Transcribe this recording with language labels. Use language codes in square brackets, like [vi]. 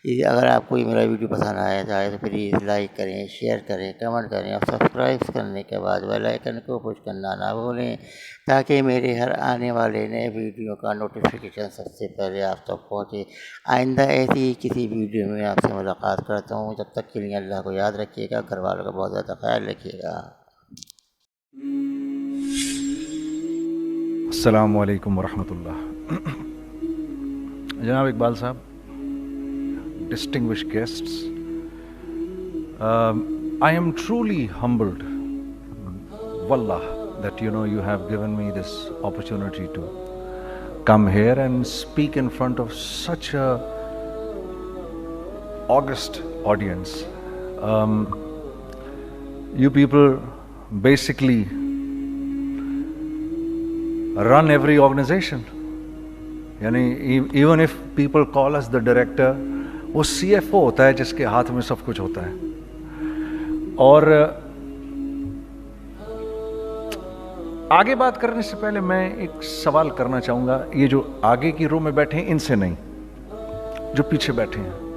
[ur] اگر آپ کو میرا ویڈیو پسند آیا جائے تو پلیز لائک کریں، شیئر کریں، کمنٹ کریں اور سبسکرائب کرنے کے بعد بیل آئیکن کو پش کرنا نہ بھولیں تاکہ میرے ہر آنے والے نئے ویڈیو کا نوٹیفیکیشن سب سے پہلے آپ تک پہنچے۔ آئندہ ایسی ہی کسی ویڈیو میں آپ سے ملاقات کرتا ہوں۔ جب تک کے لیے اللہ کو یاد رکھیے گا، گھر والوں کا بہت زیادہ خیال رکھیے گا۔ [ar] السلام علیکم ورحمۃ اللہ۔ [en] جناب اقبال صاحب، distinguished guests, I am truly humbled, wallah, that you have given me this opportunity to come here and speak in front of such a august audience. You people basically run every organization. Even if people call us the director, [ur] وہ CFO ہوتا ہے جس کے ہاتھ میں سب کچھ ہوتا ہے۔ اور آگے بات کرنے سے پہلے میں ایک سوال کرنا چاہوں گا، یہ جو آگے کی رو میں بیٹھے ہیں ان سے نہیں، جو پیچھے بیٹھے ہیں،